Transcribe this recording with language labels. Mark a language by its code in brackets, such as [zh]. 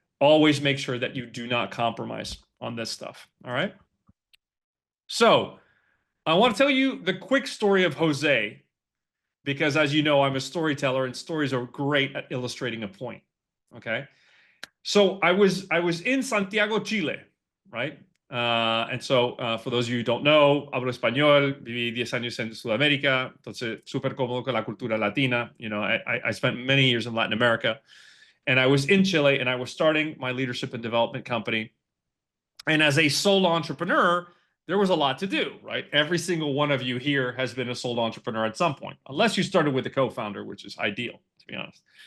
[en] Always make sure that you do not compromise on this stuff. All right. So I want to tell you the quick story of Jose, because as you know, I'm a storyteller and stories are great at illustrating a point. Okay. So I was in Santiago, Chile, right? And so for those of you who don't know, [es] hablo español, viví 10 años en Sudamérica, entonces súper cómodo con la cultura latina. [en] I spent many years in Latin America, and I was in Chile, and I was starting my leadership and development company. And as a sole entrepreneur, there was a lot to do, right? Every single one of you here has been a sole entrepreneur at some point, unless you started with a co-founder, which is ideal, to be honest.